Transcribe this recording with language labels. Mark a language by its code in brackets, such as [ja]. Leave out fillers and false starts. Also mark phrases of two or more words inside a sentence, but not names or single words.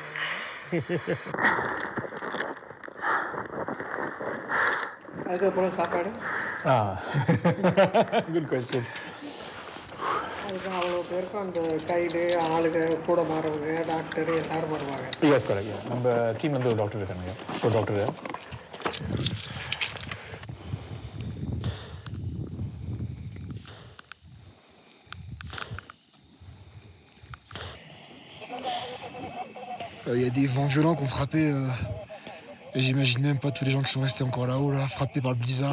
[ta] அதுக்கப்புறம் சாப்பாடு? [en] good question. [ta] அதுக்கு அவ்வளோ பேருக்கும் அந்த கைடு ஆளுங்க கூட மாறவங்க டாக்டர் எல்லாரும் வருவாங்க. [en] yes correct. [ta] நம்ம டீம் வந்து ஒரு டாக்டர் இருக்காங்க. ஒரு டாக்டர் [fr] Il y a des vents violents qui ont frappé et j'imagine même pas tous les gens qui sont restés encore là-haut, là, frappés par le blizzard.